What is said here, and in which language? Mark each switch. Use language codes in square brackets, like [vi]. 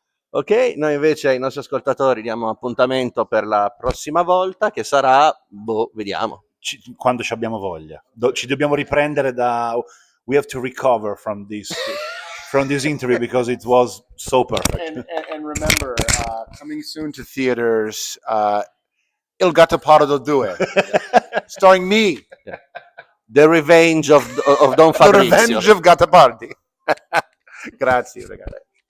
[it] Ok, noi invece ai nostri ascoltatori diamo appuntamento per la prossima volta che sarà, vediamo. Quando ci abbiamo voglia. Ci dobbiamo riprendere [en] we have to recover from this interview because it was so perfect. And remember, coming soon to theaters, Il Gattopardo 2, starring me. Yeah. The Revenge of Don Fabrizio. The Revenge of Gattopardi. [it] Grazie, ragazzi.